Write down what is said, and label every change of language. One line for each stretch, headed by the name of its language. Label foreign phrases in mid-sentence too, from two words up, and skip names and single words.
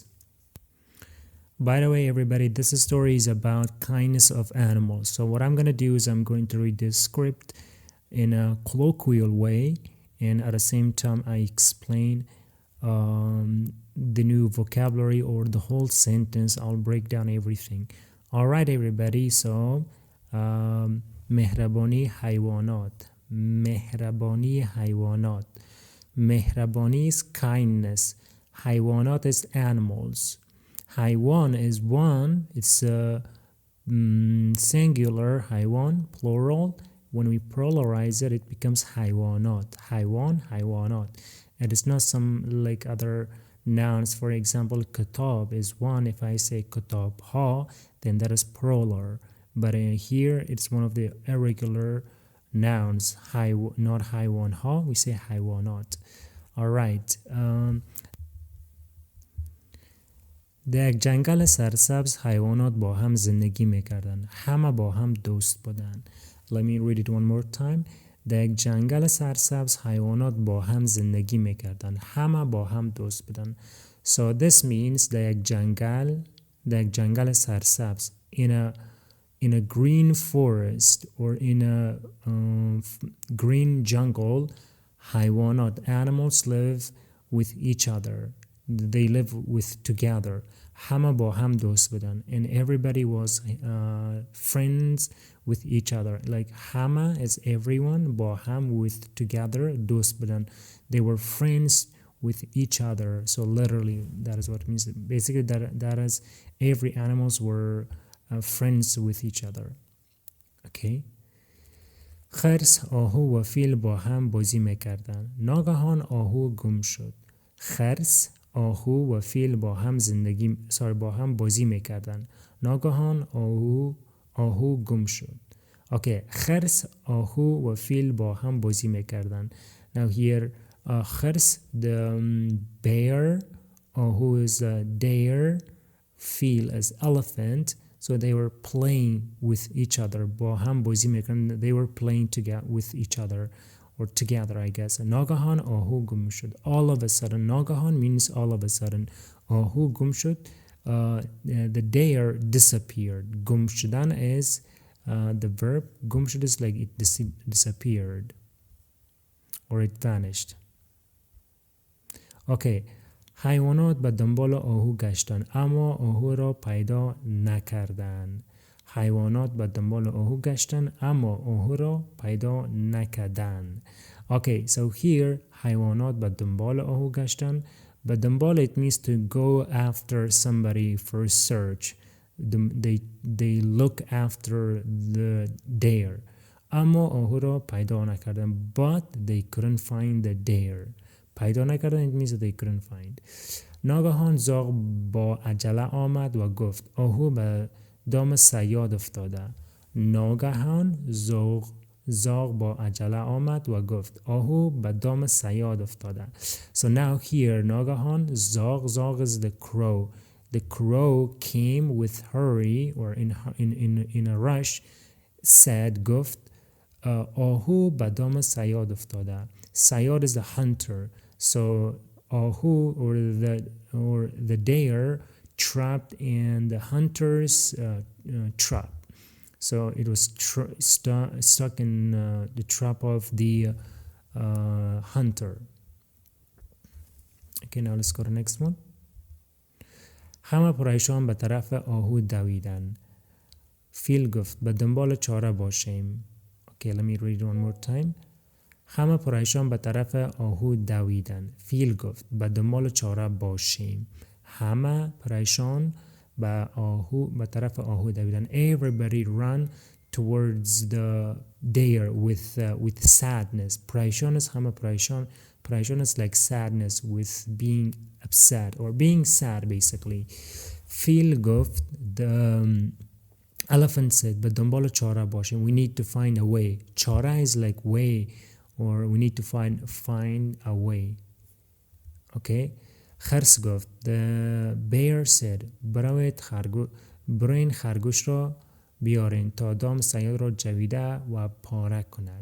English: By the way, everybody, this story is about kindness of animals. So what I'm going to do is I'm going to read this script in a colloquial way, and at the same time I explain the new vocabulary or the whole sentence. I'll break down everything. All right, everybody. So
Persian: مهربانی حیوانات. مهربانی حیوانات.
English: Mehrabani is kindness. Haywanat is animals. Haywan is one. It's a singular. Haywan, plural. When we pluralize it, it becomes haywanat. Haywan, haywanat. It is not some like other nouns. For example, kitab is one. If I say
Persian: کتاب‌ها,
English: then that is plural. But here, it's one of the irregular nouns. Not
Persian: حیوان‌ها,
English: we say haywanat. All right.
Persian: در یک جنگل سرسبز حیوانات با هم زندگی میکردن. همه با هم دوست بودن.
English: Let me read it one more time.
Persian: در یک جنگل سرسبز حیوانات با هم زندگی میکردن. همه با هم دوست بودن.
English: So this means
Persian: در یک جنگل سرسبز,
English: in a green forest or in a green jungle, haywanat, animals live with each other. They live with together.
Persian: Hama با هم دوست بودن.
English: And everybody was friends with each other. Like hama is everyone,
Persian: با هم
English: with together,
Persian: دوست بودن.
English: They were friends with each other. So literally, that is what it means. Basically, that is every animals were friends with each other. Okay.
Persian: خرس، آهو و فیل با هم بازی میکردن. ناگهان آهو گم شد. خرس، آهو و فیل با هم بازی میکردن. ناگهان آهو گم شد. Okay. خرس، آهو و فیل با هم بازی میکردن.
English: Now here, خرس, the bear, آهو is a deer, feel is elephant. So they were playing with each other.
Persian: با هم بازی میکردن.
English: They were playing together with each other, or together, I guess.
Persian: ناگهان آهو گم شد.
English: All of a sudden. ناگهان means all of a sudden.
Persian: آهو گم شد.
English: The deer disappeared.
Persian: گم شدن
English: is the verb.
Persian: گم شد
English: is like it disappeared, or it vanished. Okay.
Persian: حیوانات به دنبال آهو گشتند اما آهو را پیدا نکردند. حیوانات به دنبال آهو گشتند اما آهو را پیدا نکردند.
English: Okay, so here
Persian: حیوانات به دنبال آهو گشتند.
English: به دنبال it means to go after somebody for search. They look after the deer.
Persian: اما آهو را پیدا نکردند.
English: But they couldn't find the deer.
Persian: پیدا نکردن,
English: it means that they couldn't find.
Persian: ناگهان زاغ با عجله آمد و گفت آهو به دام صیاد افتاده. ناگهان زاغ با عجله آمد و گفت آهو به دام صیاد افتاده.
English: So now here,
Persian: ناگهان زاغ
English: is the crow. The crow came with hurry, or in a rush, said,
Persian: گفت آهو به دام صیاد افتاده.
English: Sayad is the hunter. So Ahu, or the deer, trapped in the hunter's trap. So it was stuck in the trap of the hunter. Okay, now let's go to the next one.
Persian: همه پریشان به طرف آهو دویدن. فیل گفت به دنبال چاره باشیم.
English: Okay, let me read it one more time.
Persian: همه پریشان به طرف آهو دویدن. فیل گفت به دنبال چاره باشیم. همه پریشان به طرف آهو دویدن.
English: Everybody ran towards the deer with sadness.
Persian: پریشان است، همه پریشان. پریشان است
English: like sadness with being upset or being sad basically.
Persian: Phil گفت
English: the elephant said
Persian: به دنبال چاره باشیم.
English: We need to find a way. چاره is like way or we need to find a way.
Persian: Okay. خرس گفت
English: the bear said
Persian: براین خرگوش را بیارین تا دام صیاد را جویده و پاره کند.